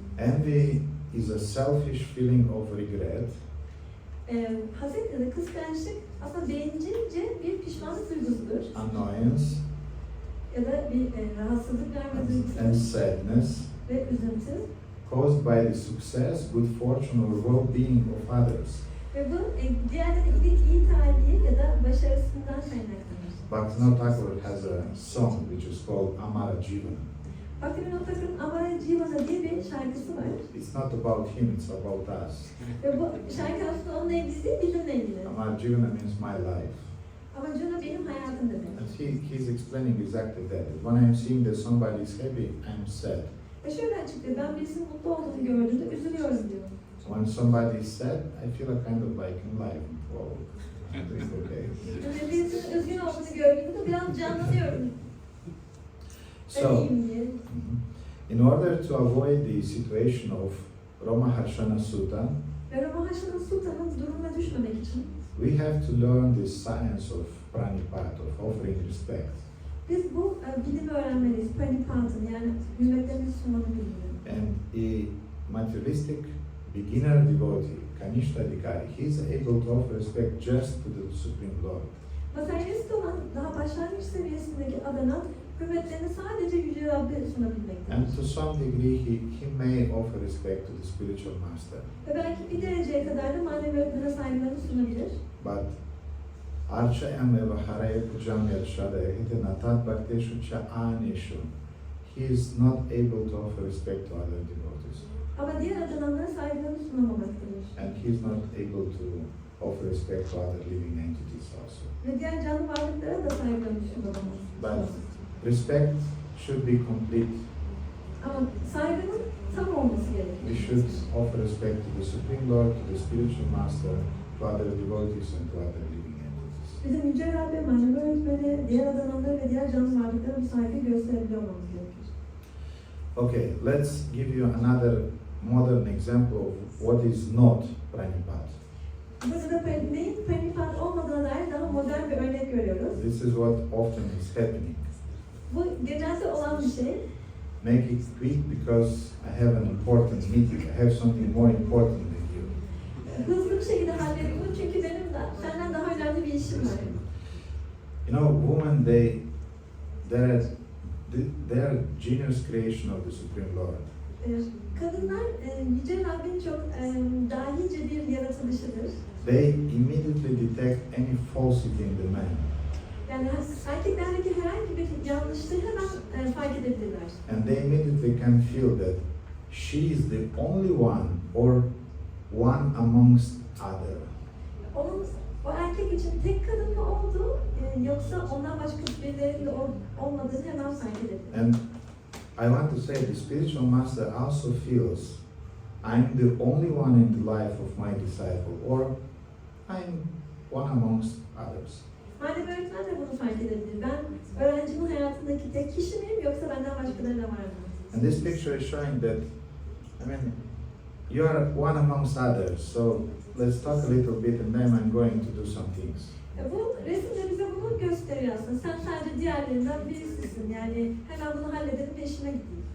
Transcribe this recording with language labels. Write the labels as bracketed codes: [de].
[en] Envy is a selfish feeling of regret. [tr] Haset ya da kıskançlık aslında bencilce bir pişmanlık duygusudur. [en] Annoyance [tr] Ya da bir rahatsızlık verme [en] and [tr] duygusudur [en] sadness [tr] ve üzüntü. [en] caused by the success, good fortune or well-being of others. [tr] Ve bu diğerlerine iyi talihi ya da başarısından kaynaklanır. [en] Bhaktivinoda Thakur has a song which is called Amara Jivana. [tr] Bhaktivinoda Thakur'un Amara Jivana diye bir şarkısı var. [en] It's not about him, it's about us. [tr] Ve bu şarkı aslında onunla ilgili değil, bizimle ilgili. [en] Amara Jivana means my life. [tr] Ama Juna benim hayatım demek. [en] And he's explaining exactly that. When I'm seeing that somebody is happy, I'm sad. [tr] Ve şöyle açıklıyor, ben birisinin mutlu olduğunu gördüğümde üzülüyorum diyor. [en] When somebody is sad, I feel a kind of like enlivened. Wow, it's okay. [tr] Yani birisinin üzgün olduğunu gördüğümde biraz canlanıyorum. [en] So, in order to avoid the situation of Ramaharshana Sutta, [tr] Ve Ramaharshana Sutta'nın durumuna düşmemek için [en] we have to learn the science of Pranipat, of offering respect. [tr] biz bu bilimi öğrenmeliyiz. Pranipat'ın yani hürmetlerimizi sunmanın bilimi. [en] And a materialistic beginner devotee, Kanishta Adhikari, he is able to offer respect just to the Supreme Lord. [tr] Materyalist olan daha başlangıç seviyesindeki adana hürmetlerini sadece Yüce Rab'be sunabilmektedir. [en] And to some degree, he may offer respect to the spiritual master. [tr] Ve belki bir dereceye kadar da manevi öğretmene saygılarını sunabilir. [sa] But Archa am evahare pujam yadshada hite natat bhakteshu cha anishu. [en] He is not able to offer respect to other devotees. [tr] Ama diğer adananlara saygılarını sunamamaktadır. [en] And he is not able to offer respect to other living entities also. [tr] Ve diğer canlı varlıklara da saygılarını sunamaz. [en] But respect should be complete. [tr] Ama saygının tam olması [en] We [tr] gerekir. [en] should offer respect to the Supreme Lord, to the Spiritual Master, to other devotees and to other living entities. [tr] Bizim Yüce Rabbe, manevi öğretmeni, diğer adananlara ve diğer canlı varlıklara bir saygı gösterebiliyor olmamız gerekir. [en] Okay, let's give you another modern example of what is not Pranipat. [tr] Burada da neyin Pranipat olmadığına dair daha modern bir örnek görüyoruz. [en] This is what often is happening. [tr] Bu genelde olan bir şey. [en] Make it quick because I have an important meeting. I have something more important than you. [tr] Hızlı bir şekilde halledin bunu çünkü benim de senden daha önemli bir işim var. [en] You know, women, they are genius creation of the Supreme Lord. [tr] Kadınlar Yüce Rabbin çok dahice bir yaratılışıdır. [en] They immediately detect any falsity in the man. [tr] Yani erkeklerdeki herhangi bir yanlışlığı hemen fark edebilirler. [en] And they immediately can feel that she is the only one or one amongst other. [tr] O erkek için tek kadın mı olduğu yoksa ondan başka birilerinin de olmadığını hemen fark edebilir. [en] And I want to say the spiritual master also feels I'm the only one in the life of my disciple or I'm one amongst others. [tr] Manevi öğretmen de bunu fark edebilir. Ben öğrencimin hayatındaki tek kişi miyim yoksa benden başkaları da var mı? [en] And this picture is showing that, I mean, you are one amongst others, so let's talk a little bit and then I'm going to do some things. [tr] Bu resim de bize bunu gösteriyor aslında. Sen sadece diğerlerinden birisisin. Yani hemen bunu halledelim ve işime gideyim.